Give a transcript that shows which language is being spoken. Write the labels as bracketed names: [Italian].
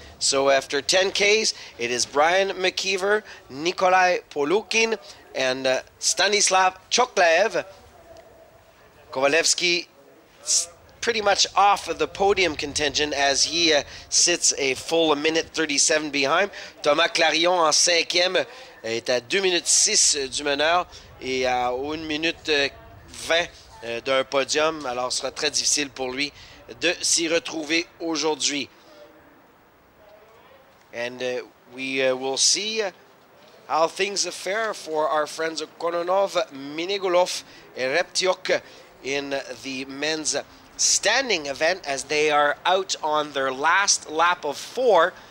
[English] So after 10 Ks, it is Brian McKeever, Nikolai Polukin, and Stanislav Choklev. Kowalewski pretty much off of the podium contention as he sits a full minute 37 behind. [French] Thomas Clarion en 5e est à 2 minutes 6 du meneur et à 1 minute 20 d'un podium. Alors ce sera très difficile pour lui de s'y retrouver aujourd'hui. [English] And we will see how things fare for our friends Kononov, Minegulov, and Reptyuk in the men's standing event as they are out on their last lap of 4.